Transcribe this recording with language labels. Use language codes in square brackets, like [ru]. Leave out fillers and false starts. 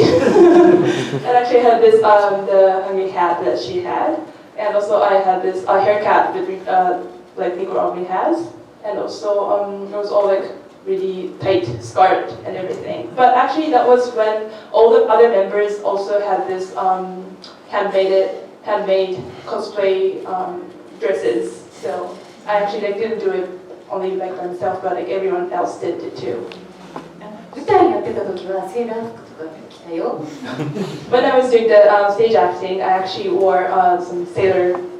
[en] And actually I had this the hungry hat that she had, and also I had this haircut with like Nico Robin has, and also it was all like really tight skirt and everything. But actually that was when all the other members also had this handmade cosplay dresses. So I actually like didn't do it only like myself, but like everyone else did it too. [ja] 舞台やってた時はセーラー服とか着たよ。 [en] When I was doing the stage acting, I actually wore some sailors.